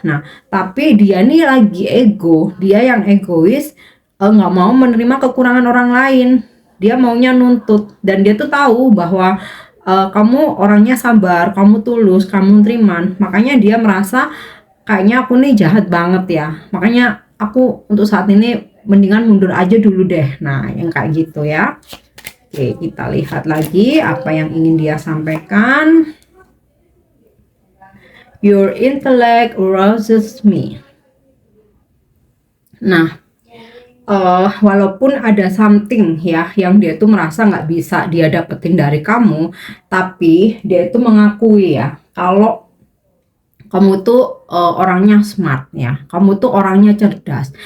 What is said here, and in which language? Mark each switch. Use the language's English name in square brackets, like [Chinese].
[Indonesian] Nah, tapi dia nih lagi ego. Dia yang egois, nggak mau menerima kekurangan orang lain, dia maunya nuntut, dan dia tuh tahu bahwa kamu orangnya sabar, kamu tulus, kamu teriman, makanya dia merasa kayaknya aku nih jahat banget ya, makanya aku untuk saat ini mendingan mundur aja dulu deh. Nah, yang kayak gitu ya. Oke, kita lihat lagi apa yang ingin dia sampaikan. [English] Your intellect arouses me. [Indonesian] Nah, walaupun ada something ya yang dia tuh merasa nggak bisa dia dapetin dari kamu, tapi dia itu mengakui ya kalau kamu tuh orangnya smart ya, kamu tuh orangnya cerdas.